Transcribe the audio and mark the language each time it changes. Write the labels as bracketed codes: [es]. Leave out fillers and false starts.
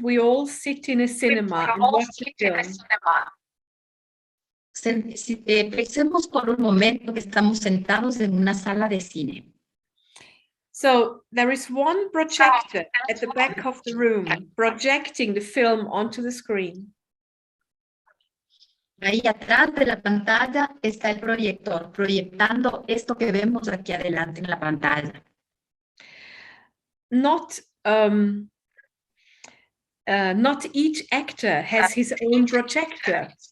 [en] We all sit in a cinema and watch a film. [es] Pensemos por un momento que estamos sentados en una sala de cine. [en] So there is one projector at the back of the room projecting the film onto the screen. [es] Ahí atrás de la pantalla está el proyector, proyectando esto que vemos aquí adelante en la pantalla. [en] Not each actor has his own projector.